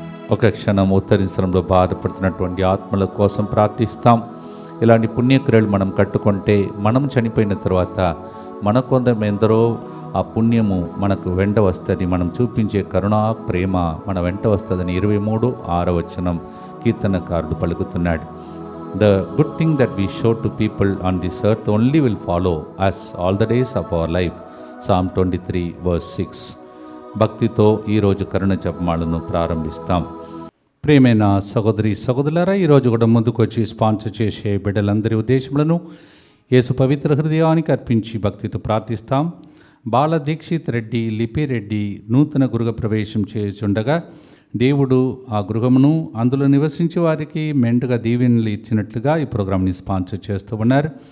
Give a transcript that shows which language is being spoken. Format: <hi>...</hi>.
<te>ఒక క్షణం ఉత్తరించడంలో బాధపడుతున్నటువంటి ఆత్మల కోసం ప్రార్థిస్తాం. ఇలాంటి పుణ్యక్రియలు మనం కట్టుకుంటే మనం చనిపోయిన తర్వాత మన కొందరు ఎందరో ఆ పుణ్యము మనకు వెంట వస్తుంది. మనం చూపించే కరుణా ప్రేమ మన వెంట వస్తుందని 23:6 కీర్తనకారుడు పలుకుతున్నాడు.</te> <en>The good thing that we show to people on this earth only will follow us all the days of our life. Psalm 23:6.</en> <te>భక్తితో ఈరోజు కరుణ జపమాలను ప్రారంభిస్తాం. ప్రియమైన సహోదరి సహోదరులారా, ఈరోజు కూడా ముందుకు వచ్చి స్పాన్సర్ చేసే బిడ్డలందరి ఉద్దేశములను యేసు పవిత్ర హృదయానికి అర్పించి భక్తితో ప్రార్థిస్తాం. బాల దీక్షిత్ రెడ్డి, లిపిరెడ్డి నూతన గృహ ప్రవేశం చేయుచుండగా దేవుడు ఆ గృహమును అందులో నివసించే వారికి మెండుగా దీవెనలు ఇచ్చినట్లుగా ఈ ప్రోగ్రాంని స్పాన్సర్ చేస్తూ ఉన్నారు.</te>